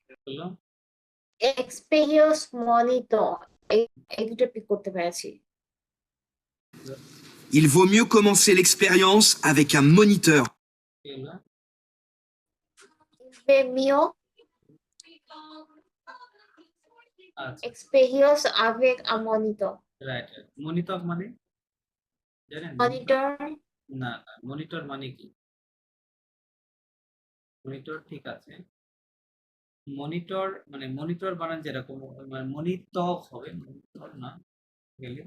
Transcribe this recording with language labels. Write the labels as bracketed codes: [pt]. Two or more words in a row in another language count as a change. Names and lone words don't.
[bn] বললো [en] experience monitor [bn] এই দুটো পিক করতে পেরেছি। [fr] Il vaut mieux commencer l'expérience avec un moniteur. [bn] কি হলো মিও আচ্ছা [fr] এক্সপেরিয়েন্স avec un monitor। [bn] রাইট মনিটর মানে জানেন মনিটর না মনিটর মানে কি মনিটর ঠিক আছে মনিটর মানে মনিটর বানান যেরকম মানে মনিটর হবে মনিটর না গেলে